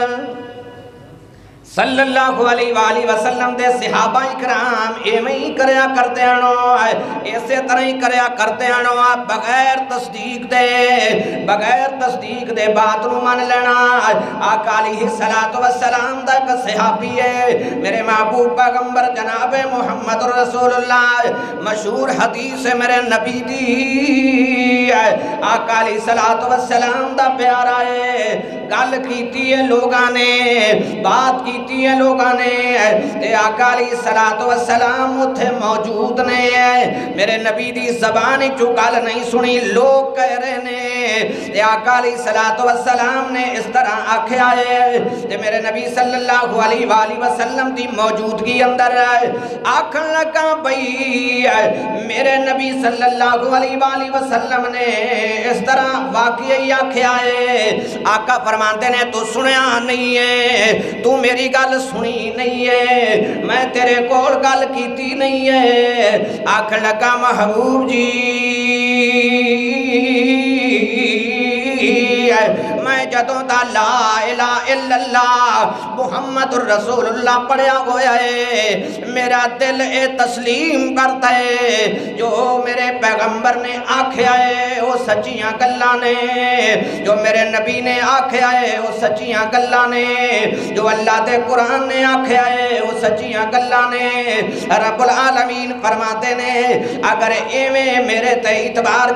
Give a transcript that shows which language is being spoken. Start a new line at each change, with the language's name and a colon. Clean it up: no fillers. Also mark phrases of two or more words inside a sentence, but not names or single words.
Arabic: صلی اللہ علیہ وآلہ وسلم
Punjabi: دے صحابہ اکرام ایویں ہی کریا کرتے آنو ایسے طرح ہی کریا کرتے آنو بغیر تصدیق دے بات نو مان لینا آقا
Arabic: علیہ السلام
Punjabi: دا ایک صحابی ہے میرے محبوب پیغمبر جناب محمد رسول اللہ مشہور حدیث ہے میرے نبی دی آقا
Arabic: علیہ السلام
Punjabi: دا پیارا ہے گل کیتی ہے لوگاں نے بات کیتی ہے لوگاں نے تے آقا
Arabic: علیہ السلام
Punjabi: اتھے موجود نے میرے نبی دی زبانی چو گل نہیں سنی لوگ کہہ رہے نے تے آقا
Arabic: علیہ السلام
Punjabi: نے اس طرح آکھے آئے تے میرے نبی
Arabic: صلی اللہ علیہ وآلہ وسلم
Punjabi: دی موجودگی اندر آکھن لگا بھئی میرے نبی
Arabic: صلی اللہ علیہ وآلہ وسلم
Punjabi: نے اس طرح واقعی آکھے آئے آقا فرماتے نے تو سنیا نہیں ہے تو میری گل سنی نہیں ہے میں تیرے کول گل کیتی نہیں ہے آکھ لگا محبوب جی میں جدوں دا
Arabic: لا الہ الا اللہ محمد الرسول اللہ
Punjabi: پڑھیا ہویا ہے میرا دل اے تسلیم کرتا ہے جو میرے پیغمبر نے آکھیا ہے وہ سچیاں گلاں نے جو میرے نبی نے آکھیا ہے وہ سچیاں گلاں نے جو اللہ دے قرآن نے آکھیا ہے وہ سچیاں گلاں نے
Arabic: رب العالمین
Punjabi: فرماتے نے اگر ایویں میرے تے اعتبار